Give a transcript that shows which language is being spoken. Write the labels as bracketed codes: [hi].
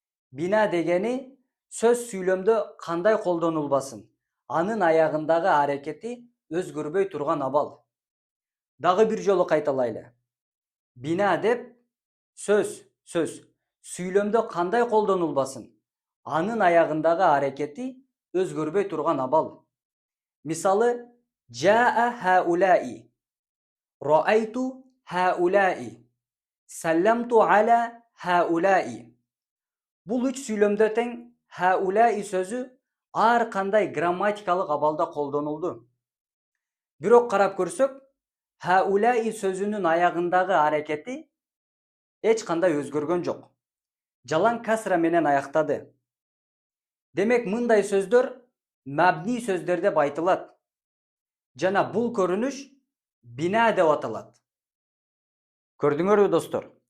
[ky] Бина дегени сөз сүйлөмдө кандай колдонулбасын, анын аягындагы аракети өзгөрбөй турган абал. Дагы бир жолу кайталайлы. Бина деп сөз сүйлөмдө кандай колдонулбасын, анын аягындагы аракети өзгөрбөй турган абал. Мисалы, [ar] жаа хаулаи, рa'айту хаулаи, салламту аля хаулаи. [ky] Бул үч сүйлөмдө тең хаулаи сөзү ар кандай грамматикалык абалда колдонулду. Бирок карап көрсөк, хаулаи сөзүнүн аягындагы аракети эч кандай өзгөргөн жок. Жалаң касра менен аяктады. Демек мындай сөздөр мабни сөздөр деп айтылат. Жана бул көрүнүш bina деп аталат. Көрдүңөрбү достор?